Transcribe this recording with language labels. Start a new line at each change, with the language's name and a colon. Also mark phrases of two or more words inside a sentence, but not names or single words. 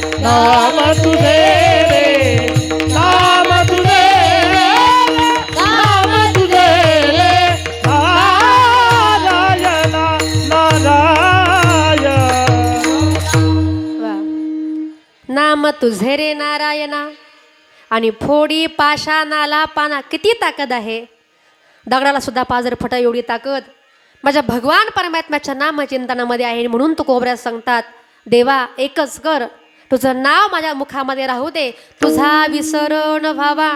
Marathi: नाम तुझे रे नाम तुझे नाम तुझे रे नारायण नारायण वा. नाम तुझे रे नारायणा. आणि फोडी पाषाणाला पाना, किती ताकद आहे. दगडाला सुद्धा पाजर फटा एवढी ताकद माझ्या भगवान परमात्म्याच्या नामचिंतनामध्ये आहे. म्हणून तू कोबऱ्यात सांगतात, देवा एकच कर, तुझं नाव माझ्या मुखामध्ये राहू दे, तुझा विसर न व्हावा.